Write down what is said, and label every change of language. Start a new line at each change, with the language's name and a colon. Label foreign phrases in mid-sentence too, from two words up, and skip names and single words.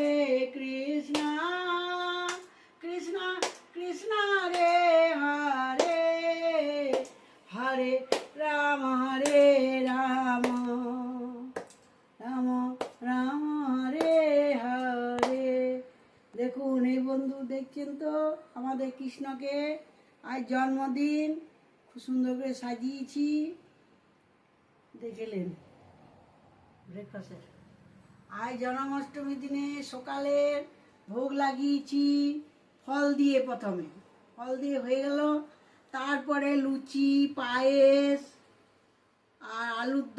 Sanskrit: कृष्ण कृष्ण हरे हरे, हरे राम हरे राम, राम राम हरे हरे।
Bangla: দেখুন এই বন্ধু দেখছেন তো আমাদের কৃষ্ণকে আজ জন্মদিন, খুব সুন্দর করে সাজিয়েছি, দেখলেন ব্রেকফাস্টের। আজ জন্মাষ্টমীর দিনে সকালে ভোগ লাগিয়েছি ফল দিয়ে, প্রথমে ফল দিয়ে হয়ে গেল, তারপরে লুচি, পায়েস আর আলুর